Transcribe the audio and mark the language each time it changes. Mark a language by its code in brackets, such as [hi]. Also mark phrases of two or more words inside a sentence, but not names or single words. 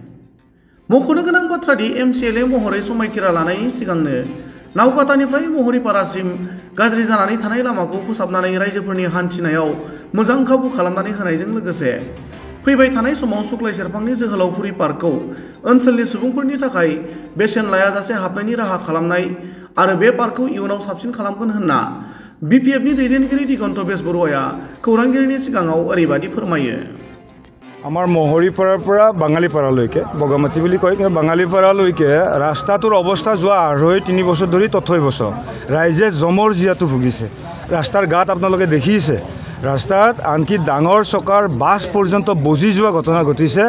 [brx] मख'नो गोनां बाथ्रादि एमसिएलए महरै समायखिरा लानायनि सिगांनो नावकाटानिफ्राय महरिपारासिम गाज्रि जानानै थानाय लामाखौ फोसाबनानै रायजोफोरनि हान्थिनायाव मोजां खाबु खालामनानै होनायजों लोगोसे फैबाय थानाय समाव सुक्लाय सेरफांनि जोहोलावफुरि पार्कखौ ओनसोलनि सुबुंफोरनि थाखाय बेसेन लायाजासे हाबनायनि राहा खालामनाय आरो बे पार्कखौ इयुनाव साबसिन खालामगोन होनना बिपिएफनि दैदेनगिरि दिगन्त बेसबरुवाया खौरांगिरिनि सिगाङाव ओरैबादि फोरमायो। [as] আমাৰ মহৰিপাৰাৰ পৰা বাঙালীপাৰালৈকে বগামাটি বুলি কয়, কিন্তু বাঙালীপাৰালৈকে ৰাস্তাটোৰ অৱস্থা যোৱা 2.5-3 বছৰ ধৰি তথৈবচ ৰাইজে জমৰ জীয়াটো ভুগিছে। ৰাস্তাৰ গাত আপোনালোকে দেখিছে, ৰাস্তাত আনকি ডাঙৰ চকাৰ বাছ পৰ্যন্ত বজি যোৱা ঘটনা ঘটিছে।